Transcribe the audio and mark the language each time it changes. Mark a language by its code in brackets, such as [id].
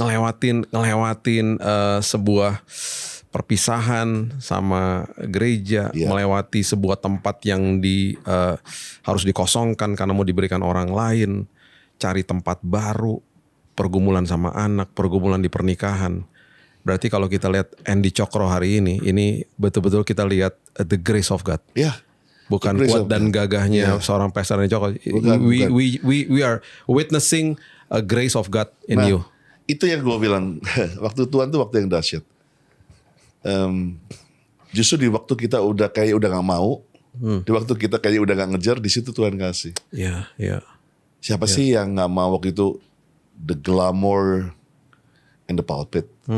[id] Ngelewatin sebuah perpisahan sama gereja, melewati sebuah tempat yang harus dikosongkan karena mau diberikan orang lain, cari tempat baru, pergumulan sama anak, pergumulan di pernikahan. Berarti kalau kita lihat Andy Cokro hari ini betul-betul kita lihat [en] the grace of God. [id] Ya. Bukan kuat dan gagahnya seorang pastor Andy Cokro. [en] We are witnessing a grace of God in you. [id] Itu yang gue bilang, waktu Tuhan tuh waktu yang dahsyat. Justru di waktu kita udah gak mau, di waktu kita kayak udah gak ngejar, di situ Tuhan kasih. Iya, iya. Siapa sih yang gak mau waktu itu [en] the glamour in the pulpit?